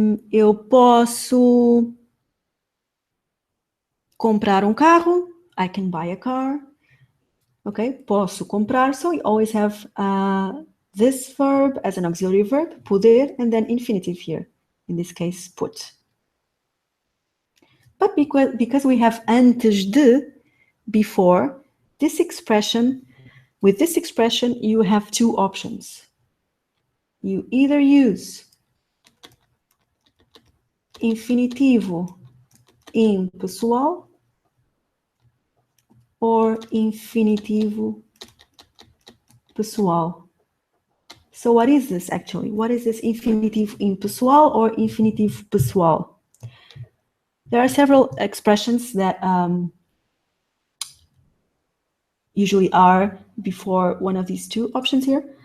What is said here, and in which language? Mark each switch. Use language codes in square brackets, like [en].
[pt] Eu posso comprar carro. [en] I can buy a car. [pt] Okay, posso comprar. [en] So we always have this verb as an auxiliary verb, poder, and then infinitive here. In this case, put. But because we have antes de before, this expression, with this expression, you have two options. You either use infinitivo impessoal or infinitivo pessoal. So what is this actually? What is this infinitive impessoal or infinitive pessoal? There are several expressions that usually are before one of these two options here.